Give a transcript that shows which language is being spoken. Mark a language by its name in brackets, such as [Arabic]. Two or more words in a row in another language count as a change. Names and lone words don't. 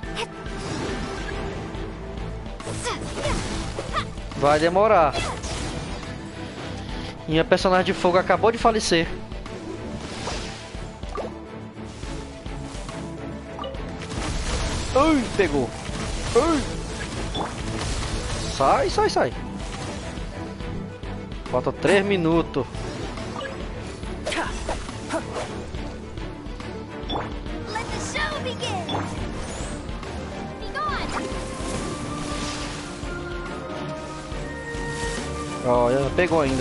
[Portuguese] Vai demorar. Minha personagem de fogo acabou de falecer. Ai, pegou. Ai. Sai, sai, sai. Falta 3 minutos. Ó, pegou ainda.